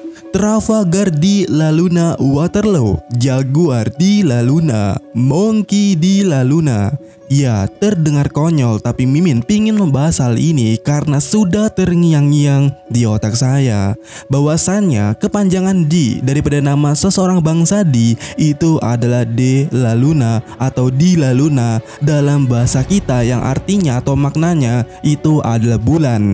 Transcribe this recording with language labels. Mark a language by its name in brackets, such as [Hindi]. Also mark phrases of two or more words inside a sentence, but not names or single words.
[Indonesian] Trafalgar di La Luna, Waterloo, Jaguar di La Luna, Monkey di La Luna. Ya, terdengar konyol, tapi Mimin pingin membahas hal ini karena sudah terngiang-ngiang di otak saya. Bahwasannya kepanjangan D daripada nama seseorang bangsa D itu adalah De La Luna atau Di La Luna dalam bahasa kita, yang artinya atau maknanya itu adalah bulan.